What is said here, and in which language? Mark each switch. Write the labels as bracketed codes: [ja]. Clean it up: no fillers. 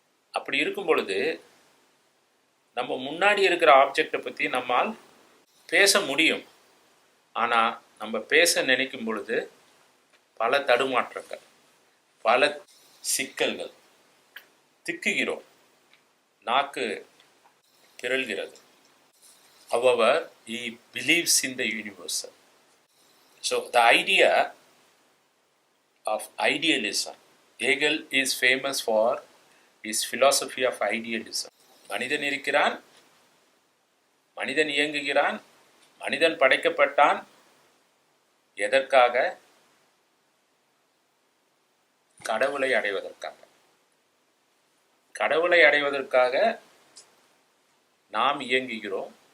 [ta] அப்படி இருக்கும் பொழுது நம்ம முன்னாடி இருக்கிற ஆப்ஜெக்டை பற்றி நம்மால் பேச முடியும். ஆனால் நம்ம பேச நினைக்கும் பொழுது பல தடுமாற்றங்கள், பல சிக்கல்கள், திக்குகிறோம், நாக்கு பிறழ்கிறது. [en] However, he believes in the universal. So the idea of idealism, Hegel is famous for his philosophy of idealism. [ta] மனிதன் இருக்கிறான், மனிதன் இயங்குகிறான், மனிதன் படைக்கப்பட்டான். எதற்காக? கடவுளை அடைவதற்காக. கடவுளை அடைவதற்காக நாம் இயங்குகிறோம்.